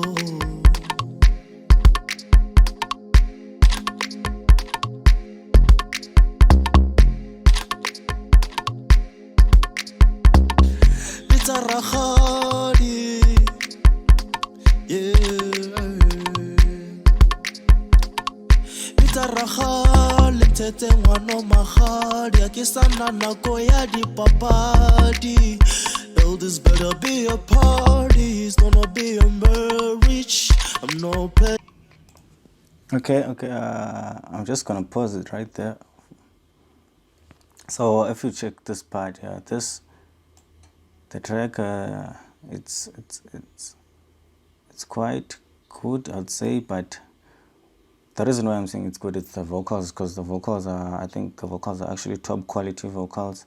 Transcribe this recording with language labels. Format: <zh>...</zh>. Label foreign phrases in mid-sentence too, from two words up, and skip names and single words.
<nso>Ragadi, yeah. Ita ragadi, tete ngwano magadi, ke sana nako ya dipapadi.</nso> <en>This better be a party, it's gonna be a marriage. I'm no pet. Okay. I'm just gonna pause it right there. So if you check this part here, the track, it's quite good, I'd say, but the reason why I'm saying it's good is the vocals, because I think the vocals are actually top quality vocals.</en>